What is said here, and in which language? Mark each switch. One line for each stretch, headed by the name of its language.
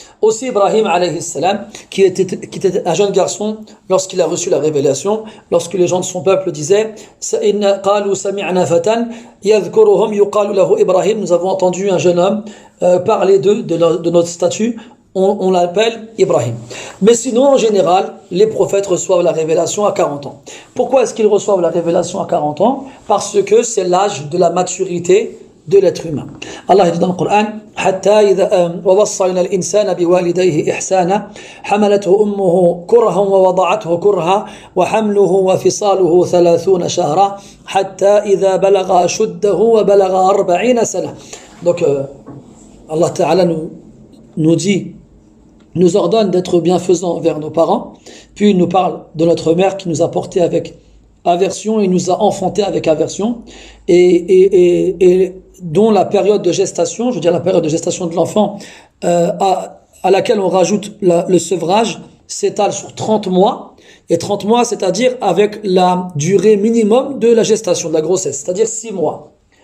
French: Aussi Ibrahim alayhi salam, qui était un jeune garçon lorsqu'il a reçu la révélation, lorsque les gens de son peuple disaient
Arabic: qalu sami'na fatan yadhkuruhum yuqalu lahu Ibrahim,
French: nous avons entendu un jeune homme parler de notre statut, on l'appelle Ibrahim. Mais sinon, en général, les prophètes reçoivent la révélation à 40 ans. Pourquoi est-ce qu'ils reçoivent la révélation à 40 ans? Parce que c'est l'âge de la maturité de l'être humain. Allah dit dans le Coran
Arabic: حتى إذا ووصينا الإنسان بوالديه إحسانا حملته أمه كرها ووضعته كرها وحمله وفصاله 30 شهرا حتى إذا بلغ أشده وبلغ 40 سنة.
French: Donc Allah Ta'ala nous ordonne d'être bienfaisants envers nos parents, puis il nous parle de notre mère qui nous a portés avec aversion et nous a enfantés avec aversion, et dont la période de gestation, je veux dire la période de gestation de l'enfant à laquelle on rajoute le sevrage, s'étale sur 30 mois, et 30 mois, c'est-à-dire avec la durée minimum de la gestation, de la grossesse, c'est-à-dire 6 mois.